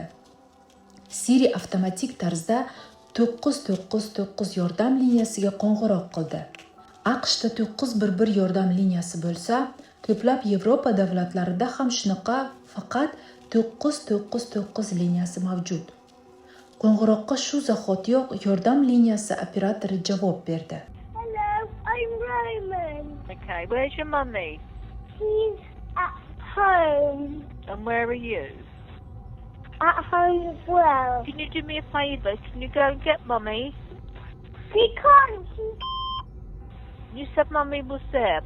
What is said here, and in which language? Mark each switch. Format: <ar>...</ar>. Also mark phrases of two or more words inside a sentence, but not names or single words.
<uz>Siri avtomatik tarzda 999 yordam liniyasiga qo'ng'iroq qildi. AQShda 911 yordam liniyasi bo'lsa, ko'plab Yevropa davlatlarida ham shunaqa faqat 999 liniyasi mavjud. Qo'ng'iroqqa shu zahotiyoq yordam liniyasi operatori javob berdi.</uz> <en>Hello, I'm Roman. Okay, where's your mummy? She's at home. And where are you? At home as well. Can you do me a favour? Can you go and get mummy? She can't. You said mummy was there.</en>